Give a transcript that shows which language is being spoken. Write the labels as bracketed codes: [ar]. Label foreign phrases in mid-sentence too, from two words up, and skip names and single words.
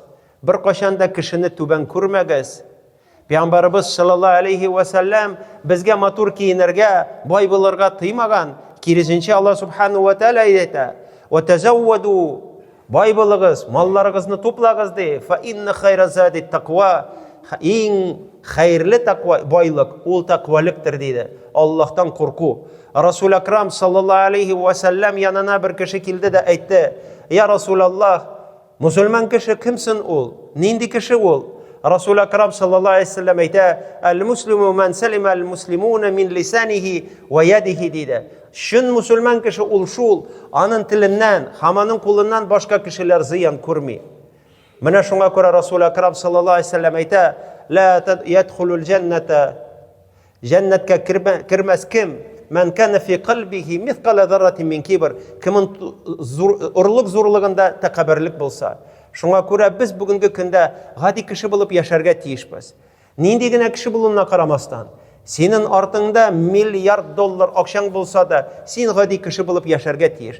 [tt] Бер кашан да кешене түбән күрмәгез. Пәйгамбәрбез [ar] صلى الله عليه وسلم [tt] безгә матур киенергә, бай булырга тыймаган. Киресенчә Аллаһ [ar] سبحانه وتعالى [tt] әйтә: [ar] "وتزودوا", [tt] бай булыгыз, малларыгызны туплагыз ди. [ar] "فإن خير الزاد التقوى", [tt] иң хәерле тақва байлык ул тақвалыктыр диде. Аллаһтан курку. Расул акрам [ar] صلى الله عليه وسلم [tt] янына бер кеше килде дә әйтте: [ar] "يا رسول الله, [tt] мусульман кеше кемсен ул? Нинди кеше ул?" Расул акрам [ar] صلى الله عليه وسلم [tt] әйтә: [ar] "المسلم من سلم المسلمون من لسانه ويده" диде. [tt] Шын мусульман кеше ул шул, аның теленнән, һәм аның кулыннан башка кешеләр зыян күрми. Менә шуңа күрә Расул акрам [ar] صلى الله عليه وسلم [tt] әйтә: [ar] "لا يدخل الجنة", [tt] җәннәткә кирмәс кем? [ar] "من كان في قلبه مثقال ذرة من كبر", [tt] кемнең урлык зурлыгында тәкәбберлек булса. Шуңа күрә без бүгенге көндә гади кеше булып яшәргә тиешбез. Нинди генә кеше булуына карамастан, синең артыңда миллиард доллар акчаң булса да, син гади кеше булып яшәргә тиеш.